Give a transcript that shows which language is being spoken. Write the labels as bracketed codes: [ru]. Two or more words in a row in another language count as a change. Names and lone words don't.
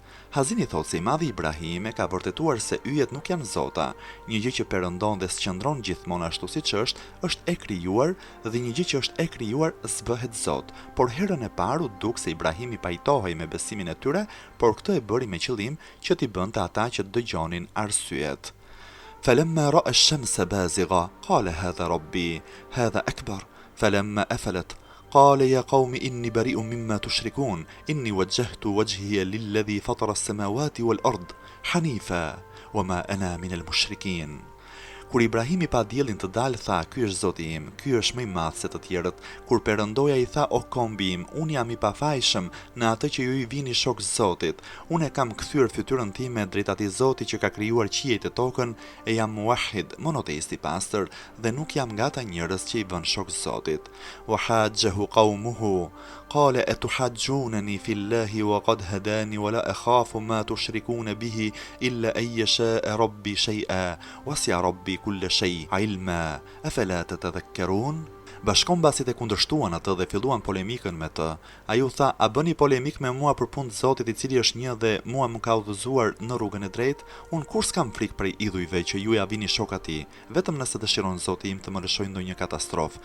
[sq] Hazini thot se i madhi Ibrahim e ka vërtetuar se yjet nuk janë zota. Një gjë që perëndon dhe s'qëndron gjithmonë ashtu siç është e krijuar dhe një gjë që është e krijuar s'bëhet Zot. Por herën e parë u duk se Ibrahim i pajtohej me besimin e tyre, por këtë e bëri me qëllim që t'i bënte ata që dëgjonin arsyet. [ar] فلما رأى الشمس بازغة قال هذا ربي هذا أكبر فلما أفلت قال يا قوم إني بريء مما تشركون إني وجهت وجهي للذي فطر السماوات والأرض حنيفا وما أنا من المشركين. [sq] Kur Ibrahimi pa diellin të dalë, tha, ky është Zoti im, ky është më i madh se të tjerët. Kur Perëndoja i tha, o kombi im, unë jam i pafajshëm në atë që ju i vini shok Zotit. Unë e kam kthyer fytyrën time drejt atij Zoti që ka krijuar qiejt e tokën, e jam muwahhid, monoteist i pastër, dhe nuk jam nga ata njerëz që i vën shok Zotit. [ar] وحاجه قومه قال أتحاجونني في الله وقد هداني ولا أخاف ما تشركون به إلا أن يشاء ربي شيئا وسع ربي كل شيء علما أفلا تتذكرون. [sq] Bashkombasit e kundërshtuan atë dhe filluan polemikën me të. Ai u tha, a bëni polemik me mua për punë të Zotit i cili është një dhe mua më ka udhëzuar në rrugën e drejtë? Unë kur s'kam frikë prej idhujve që ju ja vini shok atij, vetëm nëse dëshiron Zoti im të më lëshojë ndonjë katastrofë.